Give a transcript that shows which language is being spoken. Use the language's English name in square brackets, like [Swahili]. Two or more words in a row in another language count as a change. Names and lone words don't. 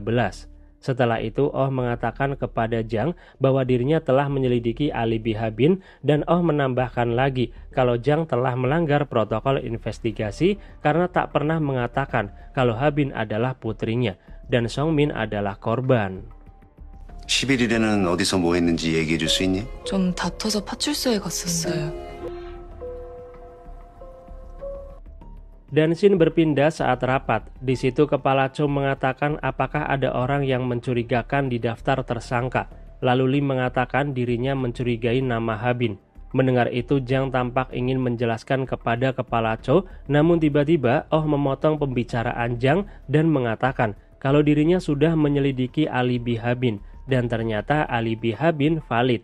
[Indonesian] Setelah itu, Oh mengatakan kepada Jang bahwa dirinya telah menyelidiki alibi Habin dan Oh menambahkan lagi kalau Jang telah melanggar protokol investigasi karena tak pernah mengatakan kalau Habin adalah putrinya dan Songmin adalah korban. [Korean] 11일에는 어디서 뭐 했는지 얘기해 줄 수 있니? 좀 다퉈서 파출소에 갔었어요. [Indonesian] Dan scene berpindah saat rapat. Di situ Kepala Cho mengatakan apakah ada orang yang mencurigakan di daftar tersangka. Lalu Lee mengatakan dirinya mencurigai nama Habin. Mendengar itu Jang tampak ingin menjelaskan kepada Kepala Cho, namun tiba-tiba Oh memotong pembicaraan Jang dan mengatakan kalau dirinya sudah menyelidiki alibi Habin dan ternyata alibi Habin valid.